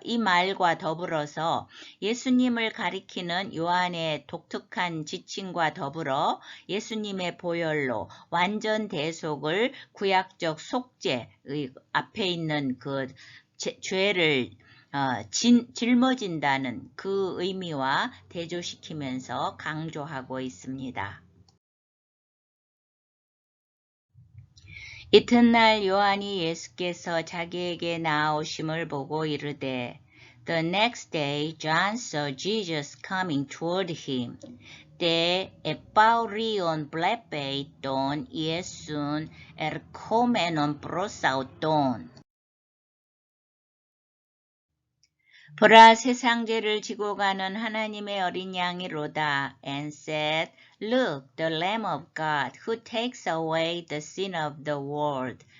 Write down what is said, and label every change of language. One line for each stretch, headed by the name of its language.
Korean: 이 말과 더불어서 예수님을 가리키는 요한의 독특한 지칭과 더불어 예수님의 보혈로 완전 대속을 구약적 속죄 앞에 있는 그 죄를 짊어진다는 그 의미와 대조시키면서 강조하고 있습니다. 이튿날 요한이 예수께서 자기에게 나아오심을 보고 이르되
English: The next day John saw Jesus coming toward him.
Greek: 때 에파우리온 블레페이톤 예순 에르코메논 프로사우톤
Korean: 보라 세상죄를 지고 가는 하나님의 어린 양이로다.
English: And said, Look, the Lamb of God, who takes away the sin of the world.